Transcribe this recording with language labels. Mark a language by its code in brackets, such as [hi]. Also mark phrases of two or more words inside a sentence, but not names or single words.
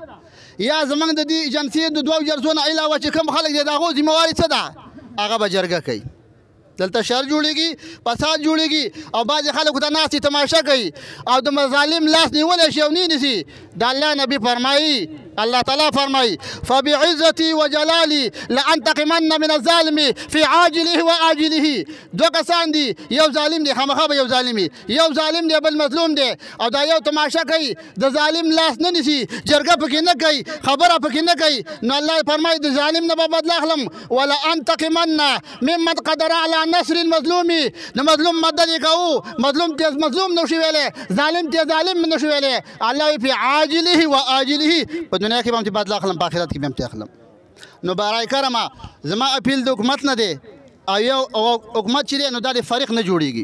[ps] یا زمونږ د دې جنسي د دوو جرسو نه علاوه چې کوم خلک دی د هغو ذمهواري څه ده؟ هغه به جرګه کوي. دلته شر جوړېږي، فساد جوړېږي او بعضې خلکو ته ناستې تماشه کوي او د مظالم لاس نیولی شي او نه نیسي. د الله نبي فرمایي، الله تعالی فرمایي [ar] فبعزتي وجلالي لانتقمن من الظالم في عاجله وآجله. [ps] دوه کسان دي، یو ظالم دی، خامخا به یو ظالم یو ظالم دی بل مظلوم دی، او دا یو تماشه کوي، د ظالم لاس نه نیسي، جرګه پکې نه کوي، خبره پکې نه کوي. نو الله فرمایي د ظالم نه به بدله اخلم، [ar] ولانتقمن ممن قدر على نصر المظلوم. [ps] د مظلوم مدد یې کوو، مظلوم ته مظلوم نشي ویلی، ظالم ته ظالم نشي ویلی. [ar] الله فی عاجله وآجله، [ps] په دنیا کې به هم ترې بدله اخلم، په آخرت کې به هم ترې اخلم. نو برای کرمه زما اپیل د حکومت نه دی، او یو حکومت چې دی نو دا د فریق نه جوړېږي.